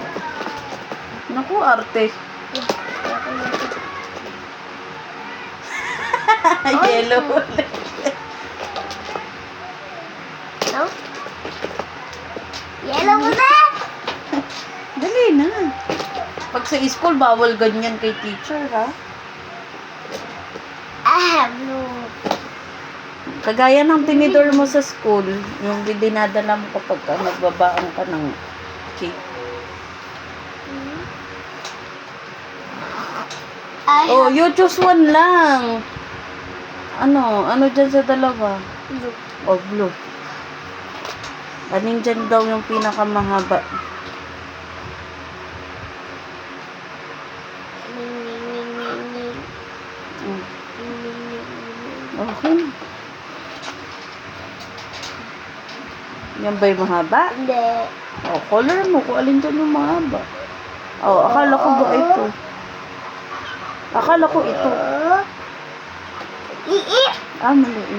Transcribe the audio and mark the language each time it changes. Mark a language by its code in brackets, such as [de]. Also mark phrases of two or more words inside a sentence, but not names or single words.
[tl] Naku, arte. Yellow ulit. No? Yellow ulit! Dali na. Pag sa school, bawal ganyan kay teacher, ha? [en] I have no. [tl] Kagaya ng tinidor mo sa school, yung dinadala mo kapag nagbabaon ka ng cake. [en] I Oh, have you choose one [tl] lang. Ano dyan sa dalawa? blue. O, blue. Aning dyan daw yung pinakamahaba. Ning, ning, ning, ning, ning. Mm. Ning, ning, ning, ning, ning. Okay. Yan ba yung mahaba? Hindi. O, color mo kung alin dyan yung mahaba. O, akala ko ba ito? Akala ko ito. Iip. Ah, maliit.